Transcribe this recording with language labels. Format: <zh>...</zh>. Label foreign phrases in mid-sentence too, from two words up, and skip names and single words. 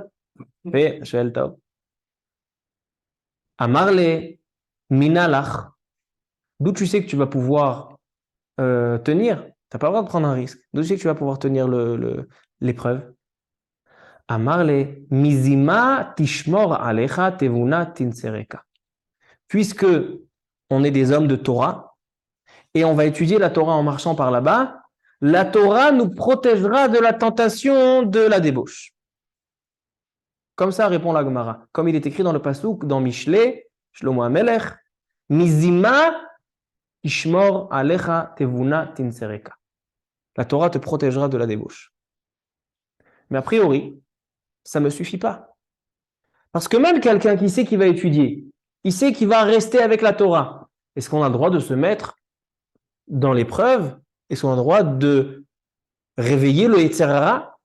<fr>Fais,</fr> <he>של טוב.</he> <arc>אמר ליה מנא לך.</arc> <fr>D'où tu sais que tu vas pouvoir tenir? Tu n'as pas le droit de prendre un risque. D'où tu sais que tu vas pouvoir tenir l'épreuve?</fr> <he>אמר ליה מזמה תשמור עליך תבונה תנצרכה.</he> <fr>Puisque on est des hommes de Torah et on va étudier la Torah en marchant par là-bas, la Torah nous protégera de la tentation de la débauche. Comme ça répond la Gemara. Comme il est écrit dans le Pasuk, dans Mishlei, Shlomo HaMelech,</fr> <he>מזמה תשמור עליך תבונה תנצרכה.</he> <fr>La Torah te protégera de la débauche. Mais a priori, ça ne me suffit pas. Parce que même quelqu'un qui sait qu'il va étudier, il sait qu'il va rester avec la Torah. Est-ce qu'on a le droit de se mettre dans l'épreuve? Est-ce qu'on a le droit de réveiller le</fr> <he>יצר הרע?</he>